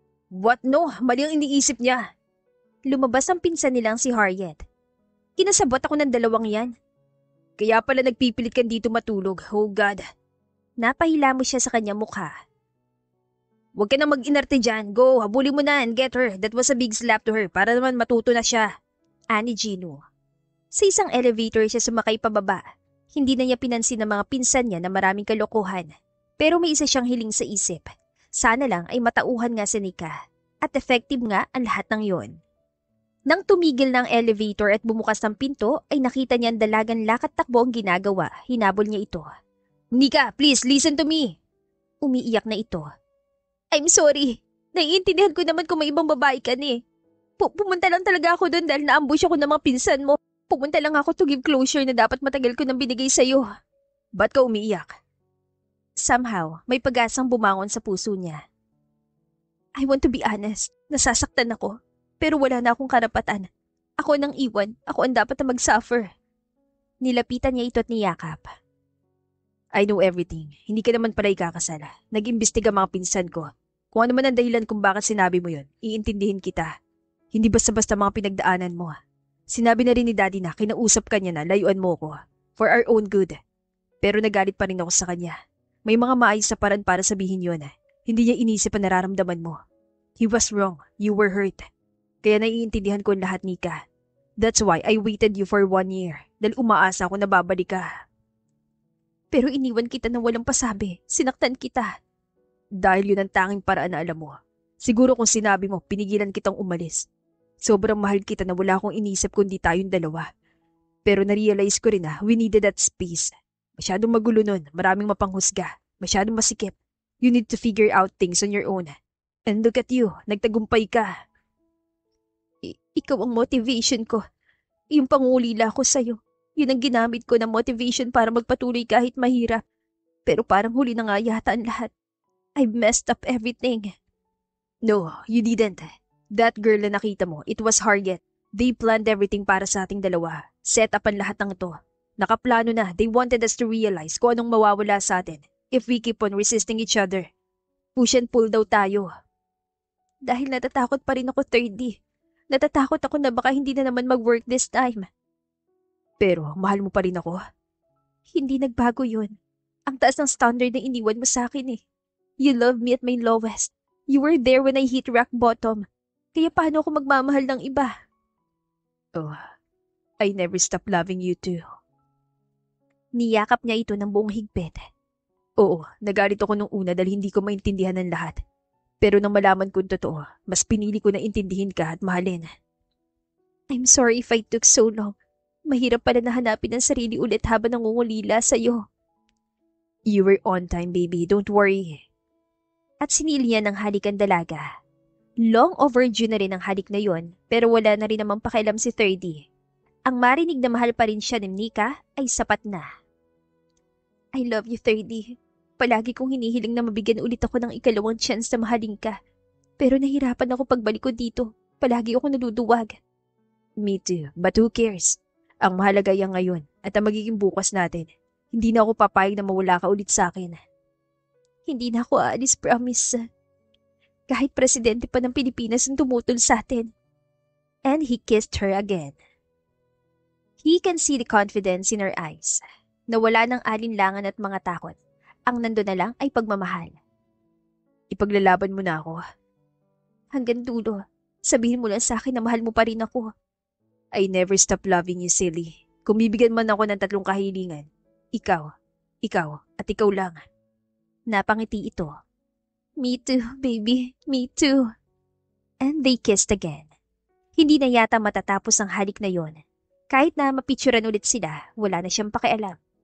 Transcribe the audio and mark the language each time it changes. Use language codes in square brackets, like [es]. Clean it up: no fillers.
[en] What no? [tl] Mali ang iniisip niya. Lumabas ang pinsan nilang si Harriet. Kinasabot ako ng dalawang yan. Kaya pala nagpipilit ka dito matulog. [en] Oh God. [tl] Napahila mo siya sa kanya mukha. Huwag ka na mag-inarte dyan. [en] Go, [tl] habulin mo na [en] and get her. That was a big slap to her [tl] para naman matuto na siya. Ani Gino. Sa isang elevator siya sumakay pababa. Hindi na niya pinansin ng mga pinsan niya na maraming kalokohan. Pero may isa siyang hiling sa isip. Sana lang ay matauhan nga si Nika. At effective nga ang lahat ng yon. Nang tumigil ng elevator at bumukas ng pinto, ay nakita niya ang dalagang lakad takbo ang ginagawa. Hinabol niya ito. [en] Nika, please listen to me. [tl] Umiiyak na ito. [en] I'm sorry. [tl] Naiintindihan ko naman kung may ibang babae ka ni. Pumunta lang talaga ako doon dahil naambush ako ng mga pinsan mo. Pumunta lang ako [en] to give closure [tl] na dapat matagal ko nang binigay sa'yo. Ba't ka umiiyak? Somehow, may pag-asang bumangon sa puso niya. [en] I want to be honest. [tl] Nasasaktan ako. Pero wala na akong karapatan. Ako nang iwan. Ako ang dapat na mag-suffer. Nilapitan niya ito at niyakap. [en] I know everything. [tl] Hindi ka naman pala ikakasala. Nag-imbestiga mga pinsan ko. Kung ano man ang dahilan kung bakit sinabi mo yon, iintindihin kita. Hindi basta-basta mga pinagdaanan mo. Sinabi na rin ni Daddy na kinausap ka niya na layuan mo ko. [en] For our own good. [tl] Pero nagalit pa rin ako sa kanya. May mga maayos na paraan para sabihin yon. Hindi niya inisip ang nararamdaman mo. [en] He was wrong. You were hurt. [tl] Kaya naiintindihan ko ang lahat, Nika. [en] That's why I waited you for 1 year. [tl] Dahil umaasa ako na babalik ka. Pero iniwan kita na walang pasabi. Sinaktan kita. Dahil yun ang tanging paraan na alam mo. Siguro kung sinabi mo, pinigilan kitang umalis. Sobrang mahal kita na wala akong inisip kundi tayong dalawa. Pero na-realize ko rin na [en] we needed that space. [tl] Masyadong magulo nun, maraming mapanghusga, masyadong masikip. [en] You need to figure out things on your own. And look at you, [tl] nagtagumpay ka. Ikaw ang motivation ko. Yung pangulila ko sa'yo. Yun ang ginamit ko na motivation para magpatuloy kahit mahirap. Pero parang huli na nga yata ang lahat. [en] I messed up everything. No, you didn't. That girl [tl] na nakita mo, [en] it was Harriet. They planned everything [tl] para sa ating dalawa. Set up ang lahat ng ito. Nakaplano na, [en] they wanted us to realize [tl] kung anong mawawala sa atin [en] if we keep on resisting each other. [tl] Push and pull daw tayo. Dahil natatakot pa rin ako, 30. Natatakot ako na baka hindi na naman mag-work [en] this time. [tl] Pero mahal mo pa rin ako. Hindi nagbago yun. Ang taas ng standard na iniwan mo sa akin eh. [en] You loved me at my lowest. You were there when I hit rock bottom. [tl] Kaya paano ako magmamahal ng iba? [en] Oh, I never stop loving you too. [tl] Niyakap niya ito ng buong higpit. Oo, nagalit ako nung una dahil hindi ko maintindihan ng lahat. Pero nang malaman kong totoo, mas pinili ko na intindihin ka at mahalin. [en] I'm sorry if I took so long. [tl] Mahirap pala na hanapin ang sarili ulit habang nangungulila sa'yo. [en] You were on time, baby. Don't worry. [tl] At sinili niya ng halik ang dalaga. [en] Long overdue [tl] na rin ang halik na yon, pero wala na rin namang pakialam si 30. Ang marinig na mahal pa rin siya ni Nika ay sapat na. [en] I love you, 30. [tl] Palagi kong hinihiling na mabigyan ulit ako ng ikalawang chance na mahalin ka. Pero nahirapan ako pagbalik ko dito. Palagi ako naduduwag. [en] Me too, but who cares? [tl] Ang mahalaga yan ngayon at ang magiging bukas natin. Hindi na ako papayag na mawala ka ulit sa akin. Hindi na ako aalis, promise. Kahit presidente pa ng Pilipinas ang tumutol sa atin. [en] And he kissed her again. He can see the confidence in her eyes. [tl] Nawala ng alinlangan at mga takot. Ang nando na lang ay pagmamahal. Ipaglalaban mo na ako. Hanggang dulo, sabihin mo lang sa akin na mahal mo pa rin ako. [en] I never stop loving you, silly. [tl] Kung bibigyan man ako ng 3 kahilingan, ikaw, at ikaw lang. Napangiti ito. [en] Me too, baby. Me too. And they kissed again. [tl] Hindi na yata matatapos ang halik na yon. Kahit na mapicturan ulit sila, wala na siyang pakialam.